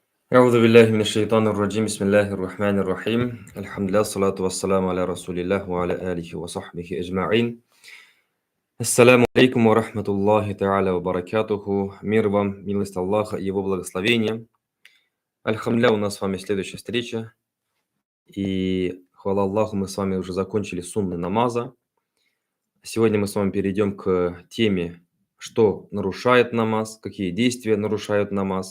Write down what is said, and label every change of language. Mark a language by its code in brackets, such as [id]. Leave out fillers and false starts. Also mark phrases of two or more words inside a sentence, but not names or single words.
[ar] أعوذ بالله من الشيطان الرجيم بسم الله الرحمن الرحيم الحمد لله الصلاة والسلام على رسول الله وعلى آله وصحبه أجمعين. السلام عليكم ورحمة الله تعالى وبركاته. [ru] Мир вам, милость Аллаха и Его благословение. Альхамдулillah, у нас с вами следующая встреча. И хвала Аллаху, мы с вами уже закончили сунны намаза. Сегодня мы с вами перейдем к теме, что нарушает намаз, какие действия нарушают намаз.